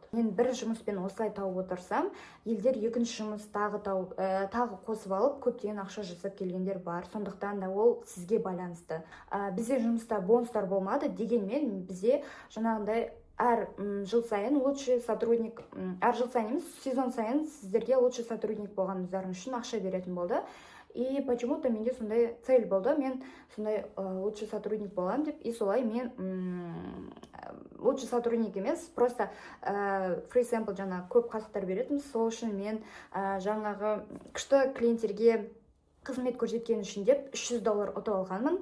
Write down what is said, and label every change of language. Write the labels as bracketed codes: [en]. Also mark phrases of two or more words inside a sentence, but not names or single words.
[kk] Мен бір жұмыспен осылай тауып отырсам, елдер екінші жұмыс тағы қосып алып, көптеген ақша жасап келгендер бар. Сондықтан да ол сізге байланысты. Бізде жұмыста бонустар болмады, дегенмен бізде жаңағындай әр жыл сайын [ru] лучший сотрудник, [kk] әр жыл сайын емес, сезон сайын сіздерге [ru] лучший сотрудник [kk] болғаныңыздарың үшін ақша беретін болды. [ru] И почему-то [kk] менде сондай цель болды, мен сондай [ru] лучший сотрудник [kk] боламын деп, и солай мен [ru] лучший сотрудник [kk] емес, просто [en] free sample [kk] жаңа көп қатыстар беретін, сол үшін мен жаңағы күшті клиенттерге қызмет көрсеткен үшін деп $300 ұтып алғанмын.